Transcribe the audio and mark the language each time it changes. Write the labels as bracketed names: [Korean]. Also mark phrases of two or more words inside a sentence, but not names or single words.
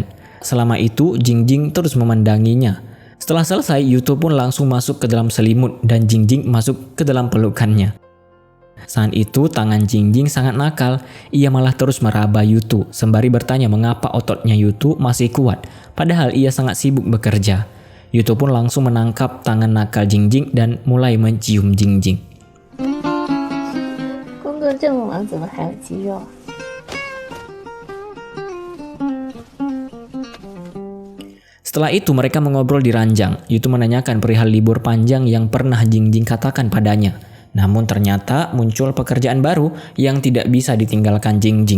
[Indonesian] Selama itu Jingjing terus memandanginya. Setelah selesai, Yutu pun langsung masuk ke dalam selimut dan Jingjing masuk ke dalam pelukannya. Saat itu tangan Jingjing sangat nakal, ia malah terus meraba Yutu sembari bertanya mengapa ototnya Yutu masih kuat, padahal ia sangat sibuk bekerja. Yutu pun langsung menangkap tangan nakal Jingjing dan mulai mencium Jingjing. [Chinese] 工作这么忙，怎么还有肌肉？ [Indonesian] Setelah itu mereka mengobrol di ranjang. Yutu menanyakan perihal libur panjang yang pernah Jingjing katakan padanya. Namun ternyata muncul pekerjaan baru yang tidak bisa ditinggalkan Jingjing.